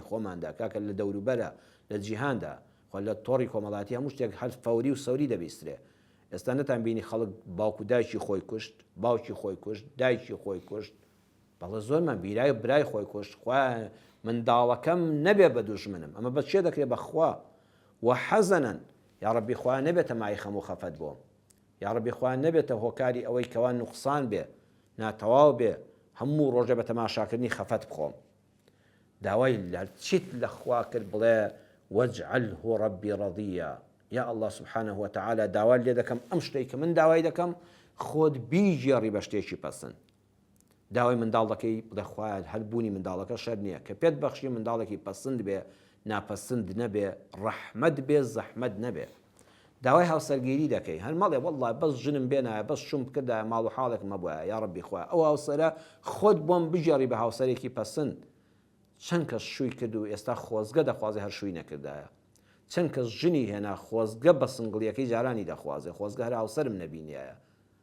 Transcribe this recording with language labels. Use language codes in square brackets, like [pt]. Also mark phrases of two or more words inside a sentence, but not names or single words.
[ckb] خۆماندا کاکە لە دەوروبەرە لە جیهاندا خۆ لە تۆڕی کۆمەڵاتی هەموو شتێک هەر فەوری و سەوری دەبیسترێ ئێستا نەتان بینی خەڵک باوکو دایکی خۆی کوشت باوکی خۆی کوشت دایکی خۆی کوشت بەڵێ زۆرمان بیرای برای خۆی کوشت خوای منداڵەکەم نەبێ بە دوژمنم ئەمە بە چێ دەکرێت بەخوا و حەزەنەن [ar] یا ڕەبی [ckb] خوای نەبێتە مای خەم و خەفەت بۆم [ar] یا ڕەبی [ckb] خوای نەبێتە هۆکاری ئەوەی کەوا نوقسان بێ ناتەواو بێ هەموو ڕۆژە بە تەماشاکردنی خەفەت بخۆم داوای لە چیت لە خوا کرد بڵێ [ar] وەجعله ڕەبی ڕەضیە یا الله سبحانه وتعالى [ckb] داوای لێ دەکەم ئەم شتەی کە من داوای دەکەم خۆت بیژێڕی بە شتێکی پەسەند داوای منداڵ دەکەی بڵێ خوایە هەربوونی منداڵەکە شەر نییە کە پێت بەخشی منداڵێکی پەسەند بێ ناپەسەند نەبێ ڕەحمەت بێ زەحمەت نەبێ داوای هاوسەرگیری دەکەی هەر مەڵێ وەڵڵای بەس ژنم بێنایە بەس شوم بکردایە ماڵ و حاڵێک مەبووە [ar] یا ڕەبی [ckb] خوایە ئەو هاوسەرە خۆت بۆم بژێڕی بە هاوسەرێکی پەسەند چەند کەس شووی کرد و ئێستا خۆزگە دەخوازێ هەر شووی نەکردایە چەند کەس ژنی هێنا خۆزگە بە سنگڵیەکەی جارانی دەخوازێ خۆزگە هەر هاوسەرم نەبینایە